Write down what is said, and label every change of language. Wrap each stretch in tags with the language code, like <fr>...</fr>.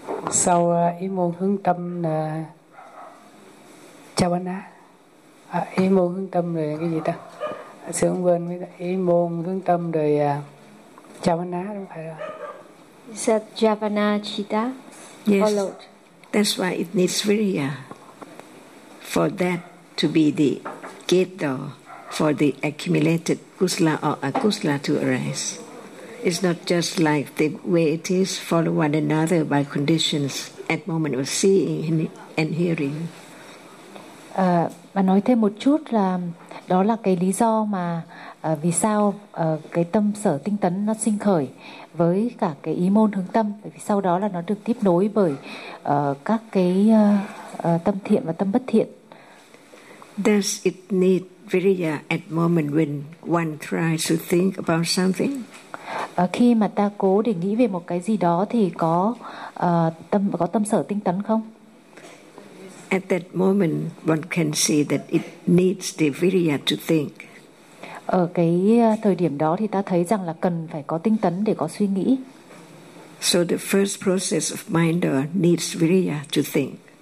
<vi>Sau ý môn hướng tâm là chavana. Ý môn hướng tâm rồi cái gì ta? Sự không quên với ý môn hướng tâm rồi chavana, đúng phải rồi.</vi> <en>Is that javana chitta? Yes. Followed. That's why it needs virya for that to be the gate door for the accumulated kusla or akusla to arise. It's not just like the way it is, follow one another by conditions at moment of seeing and hearing.</en> <vi>Bà nói thêm một chút là đó là cái lý do mà vì sao cái tâm sở tinh tấn nó sinh khởi với cả cái ý môn hướng tâm, bởi vì sau đó là nó được tiếp nối bởi các cái tâm thiện và tâm bất thiện.</vi> <en>Does it need virya at moment when one tries to think about something?</en> <vi>Khi mà ta cố để nghĩ về một cái gì đó thì có tâm sở tinh tấn không?</vi> <en>At that moment, one can see that it needs the virya to think.</en> <vi>Ở cái thời điểm đó thì ta thấy rằng là cần phải có tinh tấn để có suy nghĩ.</vi> <en>So the first process of mind needs virya to think.</en>